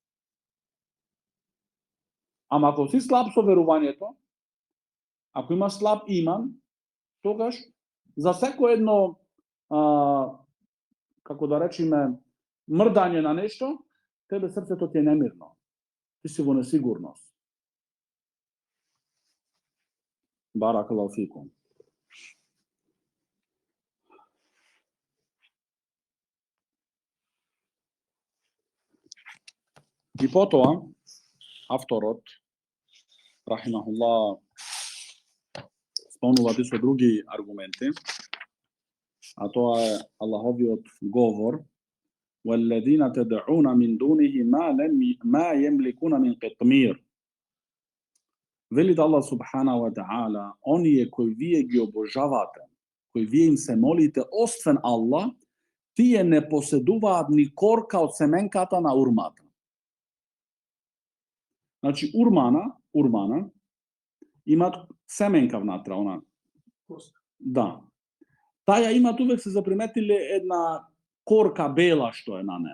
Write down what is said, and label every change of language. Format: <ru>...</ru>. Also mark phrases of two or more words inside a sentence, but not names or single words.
<mk>Ама ако си слаб со верувањето, ако имаш слаб иман, тогаш за секој едно, како да речеме, мрдање на нешто, тебе срцето ти е немирно. Ти си во несигурност.</mk> <ar>بارك الله فيكم.</ar> <mk>И потоа, авторот, рахимахуллах, спомнува и со други аргументи, а тоа е Аллаховиот говор,</mk> <ar>وَالَّذِينَ تَدْعُونَ مِنْ دُونِهِ مَا يَمْلِكُونَ مِنْ قِطْمِيرٍ. Veli الله سبحانه وتعالى,</ar> <mk>они кои ви ги обожавате, кои ви им се молите освен Allah, тие не поседуваат ни корка од семенката на урмата. Значи урмана имат семенка внатре, она. Да. Таја имат увек се заприметиле една корка бела што е на неа.</mk>